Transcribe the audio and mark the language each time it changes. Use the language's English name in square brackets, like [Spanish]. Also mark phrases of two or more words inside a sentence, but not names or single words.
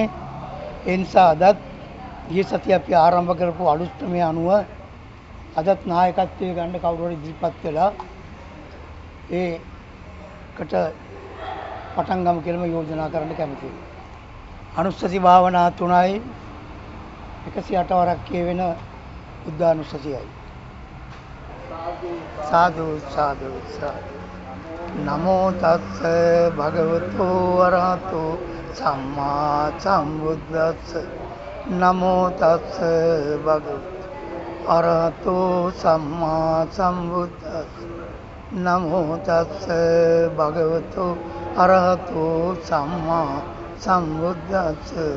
[Sinhala] ඒ නිසා අදත් ගිය සතිය අපි ආරම්භ කරපු අලුත්මය අනුව අදත් නායකත්වයේ ගන්න කවුරු හරි ඉදිරිපත් වෙලා ඒකට පටන් ගමු කියලා යෝජනා කරන්න කැමතියි. අනුස්සති භාවනා 3යි 108 වරක් කියවෙන බුද්ධානුස්සතියයි. සාදු සාදු සාදු. [Pali] නමෝ තස්ස භගවතු වරහතෝ සම්මා සම්බුද්දස්ස නමෝ තස්ස භගවතු අරහතෝ සම්මා සම්බුද්දස්ස නමෝ තස්ස භගවතු අරහතෝ සම්මා සම්බුද්දස්ස